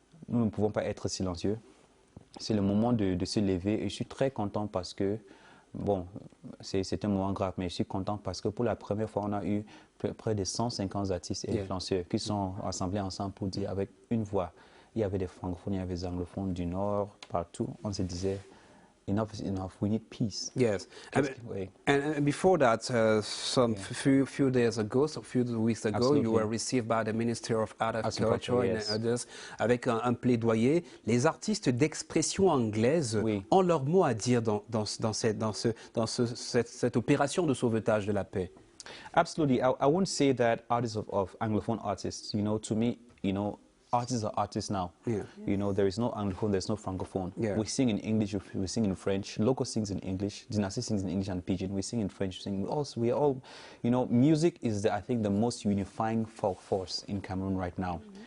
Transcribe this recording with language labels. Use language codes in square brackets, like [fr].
[fr] Nous ne pouvons pas être silencieux. C'est le moment de se lever et je suis très content parce que bon, c'est un moment grave, mais je suis content parce que pour la première fois, on a eu près de 150 artistes et influenceurs qui sont assemblés ensemble pour dire avec une voix. Il y avait des francophones, il y avait des anglophones du Nord, partout. On se disait, [en] enough is enough, we need peace. Yes. And before that, few days ago, so few weeks ago, Absolutely. you were received by the Minister of Art and Culture, Culture yes. and others, [fr] avec un plaidoyer. Les artistes d'expression anglaise ont leur mot à dire dans cette opération de sauvetage de la paix. [en] Absolutely. I won't say that artists of Anglophone artists, you know, to me, you know, artists are artists now. Yeah. You know, there is no Anglophone, there's no Francophone. Yeah. We sing in English, we sing in French. Loco sings in English, Dynasty sings in English and Pidgin. We sing in French. We all, you know, music is, I think, the most unifying force in Cameroon right now.